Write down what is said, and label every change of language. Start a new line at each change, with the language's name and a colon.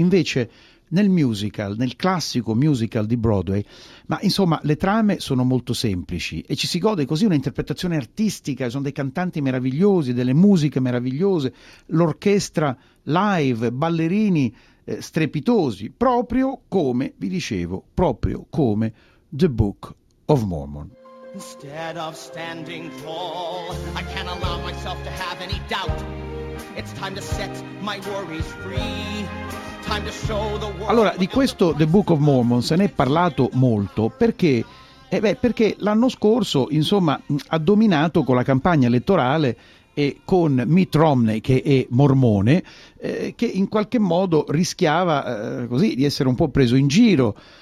Italian: Invece nel musical, nel classico musical di Broadway, ma insomma le trame sono molto semplici e ci si gode così un'interpretazione artistica, sono dei cantanti meravigliosi, delle musiche meravigliose, l'orchestra live, ballerini strepitosi, proprio come, vi dicevo, proprio come The Book of Mormon.
English: Instead of standing tall, I can't allow myself to have any doubt. It's time to set my worries free. Time to show the world.
Italian: Allora, di questo The Book of Mormon se ne è parlato molto perché, perché l'anno scorso, insomma, ha dominato con la campagna elettorale e con Mitt Romney, che è mormone, che in qualche modo rischiava così di essere un po' preso in giro